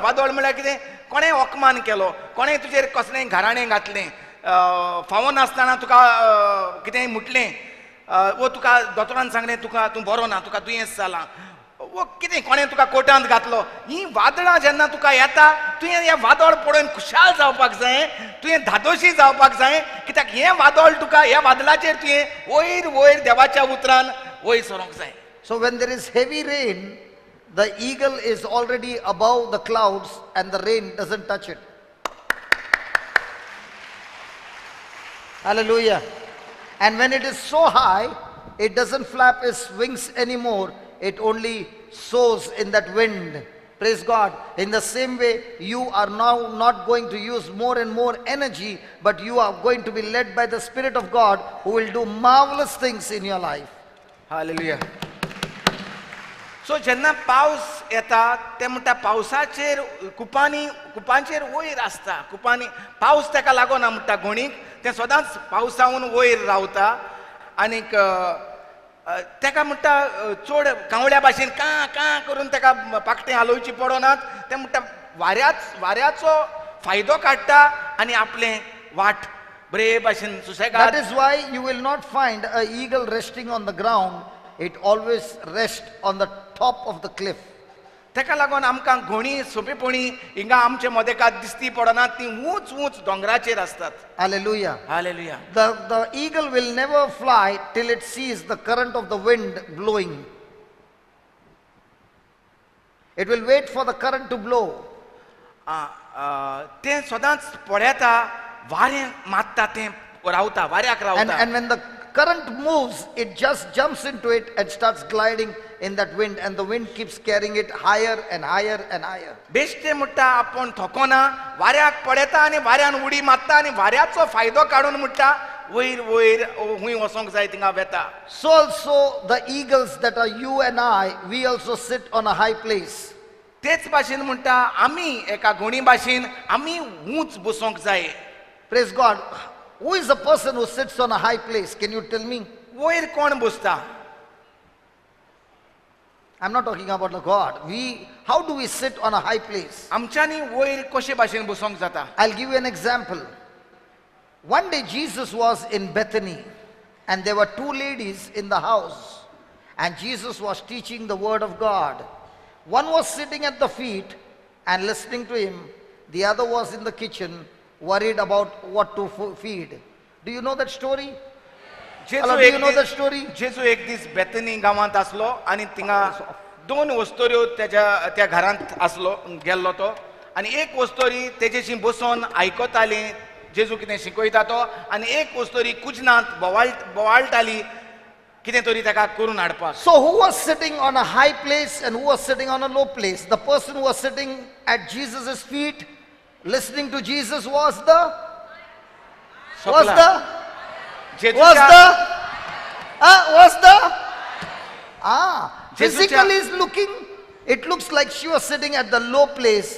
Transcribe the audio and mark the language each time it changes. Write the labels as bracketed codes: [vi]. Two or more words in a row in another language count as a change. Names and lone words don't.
[kok] म्हळ्यार कितें कोणें ओकमान केलो कोणें तुजेर कसलेंय घराणें घातलें फावो नासतना तुका कितेंय मुटलें वो तुका दोतोरान सांगलें तूं बरो ना तुका दुयेंस जालां वो कितें कोणें तुका कोर्टांत घातलो हीं वादळां जेन्ना तुका येता तुवें हें वादळ पळोवन खुशाल जावपाक जाय तुवें धादोशी जावपाक जाय कित्याक हें वादळ तुका ह्या वादळाचेर तुवें वयर देवाच्या उतरान वयर सरोंक जाय. [en] So when there is heavy rain, the eagle is already above the clouds and the rain doesn't touch it. Hallelujah. And when it is so high, it doesn't flap its wings anymore. It only soars in that wind. Praise God. In the same way, you are now not going to use more and more energy, but you are going to be led by the Spirit of God, who will do marvelous things in your life. [kok] हालेलुया. सो जेन्ना पावस येता ते म्हणटा पावसाचेर कुपांचेर वयर आसता. कुपांनी पावस ताका लागोना म्हणटा घोणीक, ते सदांच पावसावून वयर रावता. आनीक ताका म्हणटा चड कावळ्या भाशेन कां कां करून ताका पाकटें हालोवची पडनात. ते म्हणटा वाऱ्याचो फायदो काडटा आनी आपलें वाट बरे भाशेन सुसेगाद. [en] That is why you will not find an eagle resting on the ground. It always rests on the top of the cliff. [kok] ताका लागून आमकां घोणी सोंपेपणी हिंगा आमचे मदेकात दिसती पडनात. ती ऊंच ऊंच दोंगराचेर आसतात. [en] Hallelujah. [kok] हालेलुया. [en] The eagle will never fly till it sees the current of the wind blowing. It will wait for the current to blow. [kok] ते सदांच पळयता वारें मात्ता तें रावता, वाऱ्याक रावता. [en] And when the current moves, it just jumps into it and starts gliding in that wind, and the wind keeps carrying it higher and higher and higher. [kok] बेश्टे म्हणटा आपूण थकोना, वाऱ्याक पळयता आनी वाऱ्यान उडी मारता आनी वाऱ्याचो फायदो काडून म्हणटा वयर वयर हूंय वचोंक जाय थिंगा वेता. [en] So also the eagles that are you and I, we also sit on a high place. [kok] तेच भाशेन म्हणटा आमी एका घोणी भाशेन आमी ऊंच बसोंक जाय. [en] Praise God. Who is the person who sits on a high place? Can you tell me? [kok] वयर कोण बसता? [en] I'm not talking about the God. How do we sit on a high place? [kok] आमच्यांनी वयर कशे भाशेन बसोंक जाता? [en] I'll give you an example. One day Jesus was in Bethany, and there were two ladies in the house, and Jesus was teaching the word of God. One was sitting at the feet and listening to him. The other was in the kitchen, worried about what to feed. Do you know that story? Hello, do you know that story? [kok] जेजू एक दीस बेतनी गांवांत आसलो आनी थिंगा दोन वस्तोऱ्यो त्या घरांत आसलो गेल्लो तो. आनी एक वस्तोरी तेजेशी बसोन आयकताली जेजू कितें शिकयता तो, आनी एक वस्तोरी कुजनांत बोवाळटाली कितें तरी ताका करून हाडपाक. [en] So who was sitting on a high place and who was sitting on a low place? The person who was sitting at Jesus' feet, listening to Jesus, was the physically is looking, it looks like she was sitting at the low place.